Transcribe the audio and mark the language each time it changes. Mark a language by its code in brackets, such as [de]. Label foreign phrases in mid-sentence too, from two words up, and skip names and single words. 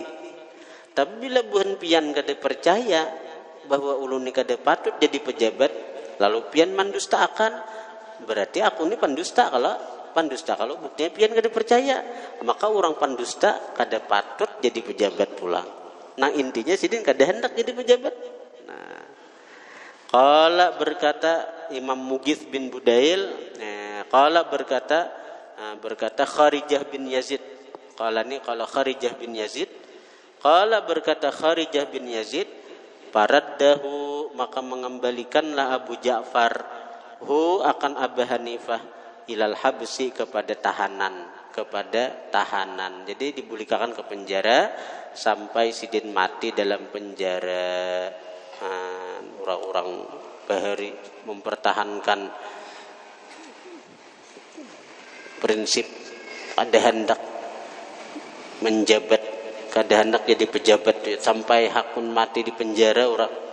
[bjn] Tapi bila buhan pian kada percaya bahwa ulun ni kada patut jadi pejabat, lalu pian mandusta akan, berarti aku ni pandusta. Kalau buktinya pian kada percaya, maka orang pandusta kada patut jadi pejabat pula. Nah intinya sidin kada hendak jadi pejabat. Nah, qala, berkata Imam Mughith bin Budail, qala, berkata Kharijah bin Yazid. Qala Kharijah bin Yazid, Qala berkata Kharijah bin Yazid, faraddahu maka mengembalikanlah Abu Ja'far hu akan Abu Hanifah [ar] إلى الحبس [bjn] kepada tahanan. Jadi dibulikakan ke penjara sampai Sidin mati dalam penjara. Orang-orang Bahari mempertahankan prinsip kada hendak menjabat, kada hendak jadi pejabat sampai hakun mati di penjara orang.